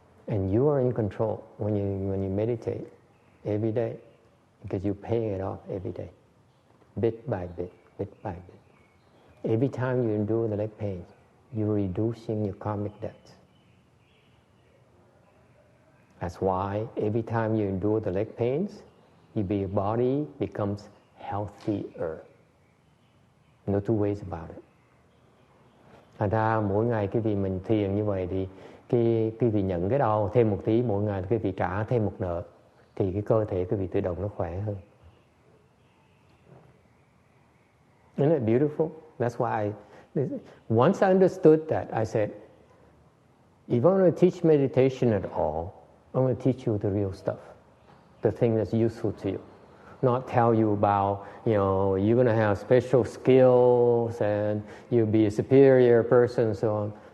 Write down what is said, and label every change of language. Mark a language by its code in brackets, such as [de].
[en] And you are in control when you meditate every day, because you pay it off every day, bit by bit, bit by bit. Every time you endure the leg pain, you're reducing your karmic debts. That's why every time you endure the leg pains, your body becomes healthier. No two ways about it. [vi] Thành ra mỗi ngày quý vị mình thiền như vậy thì quý vị nhận cái đau thêm một tí mỗi ngày, quý vị trả thêm một nợ, thì cái cơ thể quý vị tự động nó khỏe hơn. [en] Isn't it beautiful? That's why once I understood that, I said, if I want to teach meditation at all, I'm going to teach you the real stuff, the thing that's useful to you. Not tell you about, you're going to have special skills and you'll be a superior person and so on.